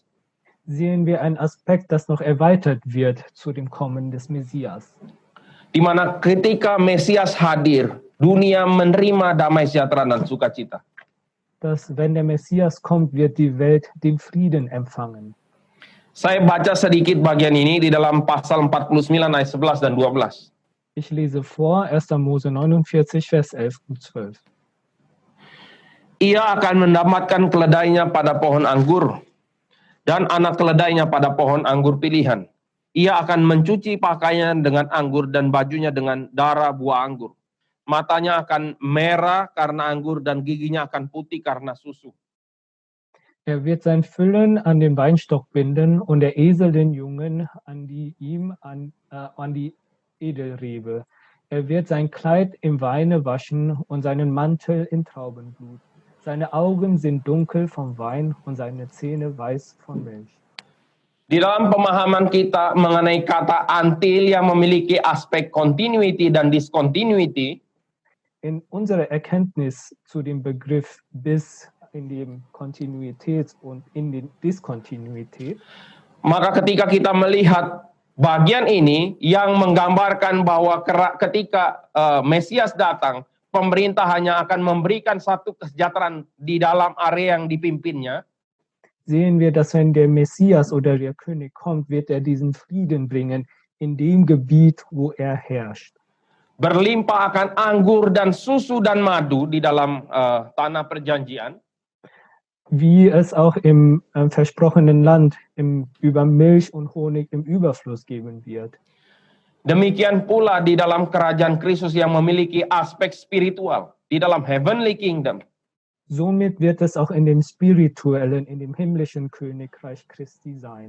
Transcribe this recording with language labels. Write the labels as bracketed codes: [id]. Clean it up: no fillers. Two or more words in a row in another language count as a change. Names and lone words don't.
[de] sehen wir einen Aspekt, das noch erweitert wird zu dem Kommen des Messias. [id] Di mana ketika Mesias hadir, dunia menerima damai sejahtera dan sukacita. [de] Dass, wenn der Messias kommt, wird die Welt den Frieden empfangen. [id] Saya baca sedikit bagian ini di dalam pasal 49 ayat 11 dan 12. [de] Ich lese vor 1. Mose 49, Vers 11 und 12. [id] Ia akan mendapatkan keledainya pada pohon anggur dan anak keledainya pada pohon anggur pilihan. Ia akan mencuci pakaiannya dengan anggur dan bajunya dengan darah buah anggur. Matanya akan merah karena anggur dan giginya akan putih karena susu. [de] Er wird sein Füllen an den Weinstock binden und der Esel den Jungen an die Edelrebe. Er wird sein Kleid im Weine waschen und seinen Mantel in Traubenblut. Seine Augen sind dunkel vom Wein und seine Zähne weiß von Milch. [id] Di dalam pemahaman kita mengenai kata until yang memiliki aspek continuity dan discontinuity, [de] In unserer Erkenntnis zu dem Begriff bis in dem Kontinuität und in den Diskontinuität, [id] maka ketika kita melihat bagian ini yang menggambarkan bahwa ketika Mesias datang, pemerintah hanya akan memberikan satu kesejahteraan di dalam area yang dipimpinnya. [de] sehen wir, dass wenn der Messias oder der König kommt, wird er diesen Frieden bringen in dem Gebiet, wo er herrscht. [id] Berlimpah akan anggur dan susu dan madu di dalam tanah perjanjian. [de] Wie es auch im versprochenen Land über Milch und Honig im Überfluss geben wird. [id] Demikian pula di dalam kerajaan Kristus yang memiliki aspek spiritual, di dalam [en] heavenly kingdom. [de] Somit wird es auch in dem spirituellen, in dem himmlischen Königreich Christi sein.